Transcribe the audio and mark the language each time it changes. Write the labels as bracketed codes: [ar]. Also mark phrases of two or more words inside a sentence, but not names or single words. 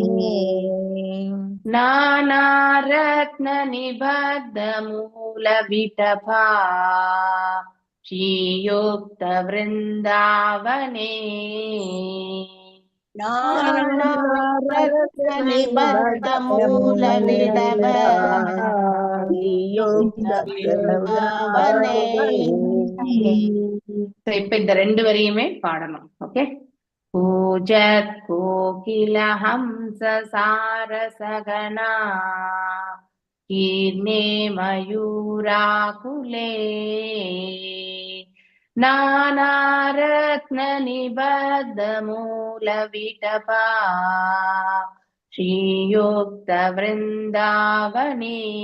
[sa] नानारत्न निबद्ध मूल विटपा श्रीयुक्त वृंदावने नानारत्न निबद्ध मूल विटपा श्रीयुक्त वृंदावने [ta] இப்ப இந்த ரெண்டு வரியுமே பாடணும் ஓகே [sa] पूजत् कोकिल हंस सारस गणा कीर्णे मयूराकुले नानारत्न निबद्ध मूल विटपा श्रीयुक्त वृंदावने